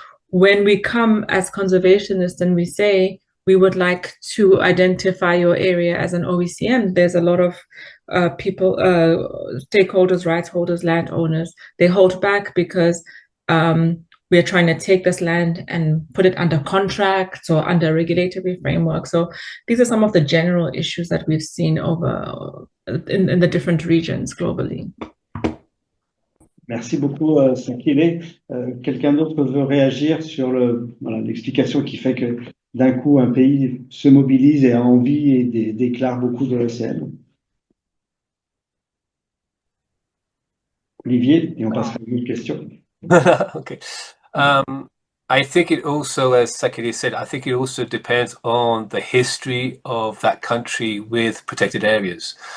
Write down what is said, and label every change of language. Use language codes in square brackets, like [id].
[en] When we come as conservationists and we say we would like to identify your area as an OECM, there's a lot of people, stakeholders, rights holders, landowners, they hold back because we're trying to take this land and put it under contract or under regulatory framework. So these are some of the general issues that we've seen over in the different regions globally. [fr] Merci beaucoup, Sakile. Quelqu'un d'autre veut réagir sur l'explication qui fait que d'un coup un pays se mobilise et a envie et déclare beaucoup de OECM? Olivier, et on passera à une autre question. [en] Okay. I think it also, as Sakile said, I think it also depends on the history of that country with protected areas.